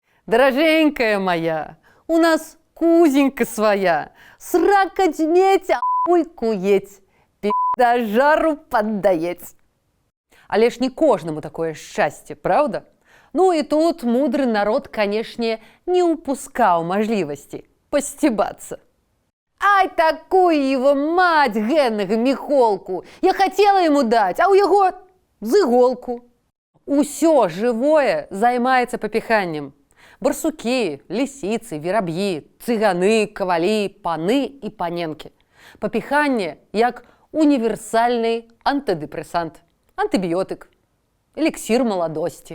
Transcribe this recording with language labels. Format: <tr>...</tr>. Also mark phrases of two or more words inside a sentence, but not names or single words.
<be>Дороженькая моя, у нас кузенька своя, срака дзьмеця уйкуець, пі***да жару паддаець. Але ж не кожнаму такое шчасце, правда? Ну і тут мудры народ, канешне, не упускаў мажлівасці пасцібацца.</be> <ru>Ай, такую его мать геннага Міхолку! Я хотела ему дать,</ru> <be>а у яго з іголку. Усё жывое займаецца папіханнем. Барсукі, лісіцы, вераб'і, цыганы, кавалі, паны і паненкі. Папіханне як універсальны антыдэпрэсант, антыбіётык, эліксір маладосці.</be>